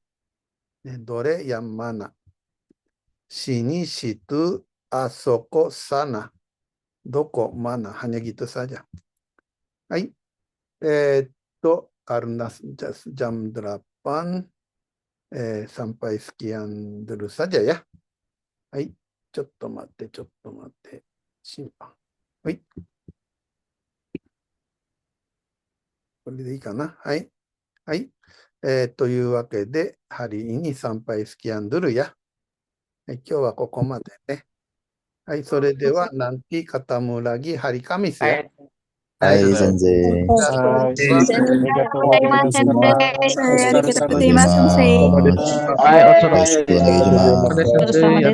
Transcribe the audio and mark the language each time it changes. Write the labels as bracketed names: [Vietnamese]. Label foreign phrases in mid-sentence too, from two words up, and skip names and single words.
[Indonesian] Dore yang mana? Sini, situ, asoko, sana. Doko, mana. Hanya gitu saja. Hai. Karena jam 8, sampai sekian dulu saja ya. Hai. [Japanese] ちょっと待って。審判。はい。これでいいかな。はい。はい。というわけで、 [Indonesian] hari ini sampai sekian dulu ya. [Japanese] 今日はここまでね。はい。 [Indonesian] それでは、nanti ketemu lagi hari Kamis ya. [Japanese] はい、全然。はい。ありがとうございます。ありがとうございます。はい、お願いします。お疲れ様です。